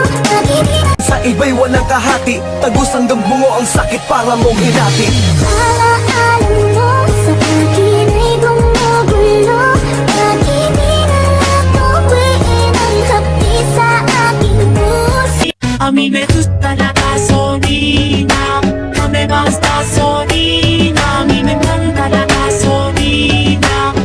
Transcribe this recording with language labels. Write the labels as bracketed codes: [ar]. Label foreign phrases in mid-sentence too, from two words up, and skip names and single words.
[tl] Pag-ibig na Sa iba'y walang kahati Tagos hanggang bungo ang sakit para mong hinati alaala mo sa akin ay gumugulo. Pag-ibig na natuwiin ang hapdi sa aking puso. [es] A mí me gusta la gasolina, dame más gasolina. A mí me encanta la gasolina,